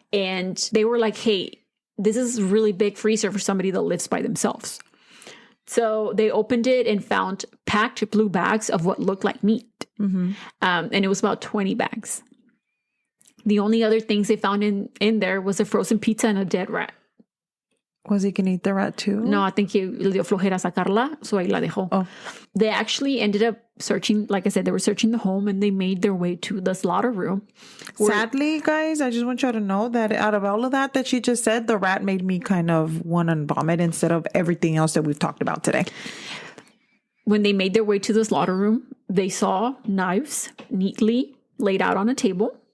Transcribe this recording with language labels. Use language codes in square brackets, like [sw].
[en] And they were like, hey, this is a really big freezer for somebody that lives by themselves. So they opened it and found packed blue bags of what looked like meat. And it was about 20 bags. The only other things they found in there was a frozen pizza and a dead rat. Was he going to eat the rat too? [es] No, [en] I think [es] le dio flojera sacarla, so ahí la dejó. [en] Oh. They actually ended up searching, like I said, they were searching the home and they made their way to the slaughter room. Sadly, guys, I just want you to know that out of all of that she just said, the rat made me kind of want to vomit instead of everything else that we've talked about today. When they made their way to the slaughter room, they saw knives neatly laid out on a table.